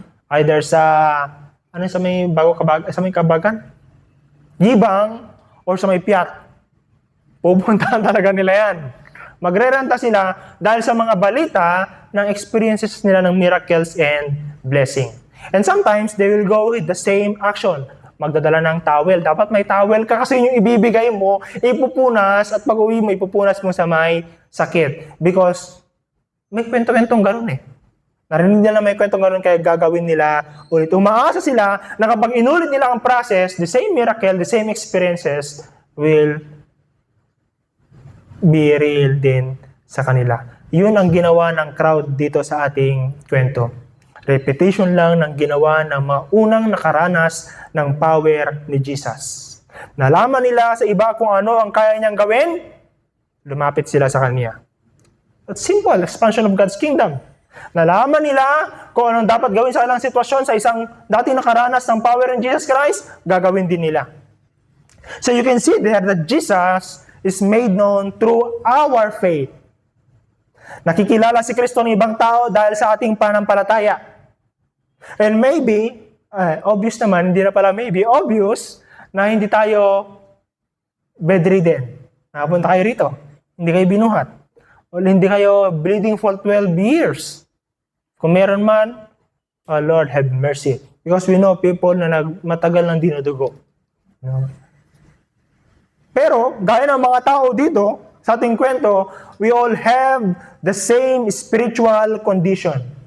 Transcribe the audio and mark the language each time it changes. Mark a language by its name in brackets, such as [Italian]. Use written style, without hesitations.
[Filipino] Either sa may Kabagan, Gibang, or sa may Piat. Pupuntahan talaga nila yan. Magre-renta sila dahil sa mga balita ng experiences nila ng [English] miracles and blessing. And sometimes, they will go with the same action. [Filipino] Magdadala ng towel. Dapat may towel ka kasi yung ibibigay mo, ipupunas at pag-uwi mo, ipupunas mo sa may sakit. Because may kwento-kwentong ganun eh. Narinig nila may kwentong ganun kaya gagawin nila ulit. Umaasa sila na kapag inulit nila ang process, [English] the same miracle, the same experiences will be real [Filipino] din sa kanila. Yun ang ginawa ng crowd dito sa ating kwento. Repetition lang ng ginawa ng mga unang nakaranas ng power ni Jesus. Nalaman nila sa iba kung ano ang kaya niyang gawin, lumapit sila sa Kanya. [English] That's simple, expansion of God's kingdom. [Filipino] Nalaman nila kung anong dapat gawin sa ilang sitwasyon sa isang dating nakaranas ng [English] power in Jesus Christ, [Filipino] gagawin din nila. [English] So you can see there that Jesus is made known through our faith. [Filipino] Nakikilala si Kristo ng ibang tao dahil sa ating pananampalataya. And maybe, obvious naman, hindi na pala maybe, obvious na hindi tayo bedridden. Napunta kayo rito, hindi kayo binuhat. O hindi kayo [English] bleeding for 12 years. [Filipino] Kung meron man, [English] oh Lord, have mercy. Because we know people [Filipino] na matagal nang dinudugo. Pero, gaya ng mga tao dito, sa ating kwento, [English] we all have the same spiritual condition.